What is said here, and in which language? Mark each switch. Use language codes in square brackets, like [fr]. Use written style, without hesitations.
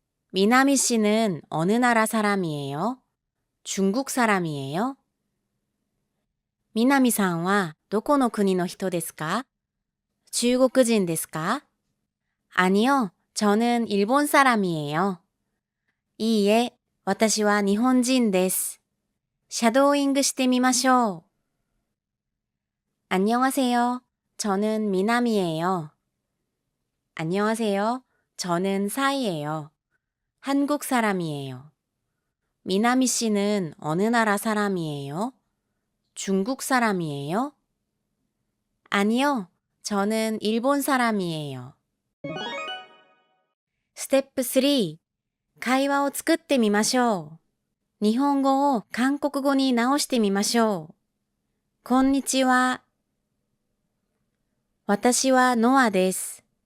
[ko] 미나미 씨는 어느 나라 사람이에요? 중국 사람이에요? [ja] 미나미さんはどこの国の人ですか? 중국人ですか? [ko] 아니요, 저는 일본 사람이에요. [ja] いいえ、私は日本人です。シャドーイングしてみましょう。 [ko] 안녕하세요. 저는 미남이에요. 안녕하세요. 저는 사이예요. 한국 사람이에요. 미나미 씨는 어느 나라 사람이에요? 중국 사람이에요? 아니요, 저는 일본 사람이에요. [ja] ステップ3、会話を作ってみましょう。日本語を韓国語に直してみましょう。こんにちは。私はノアです。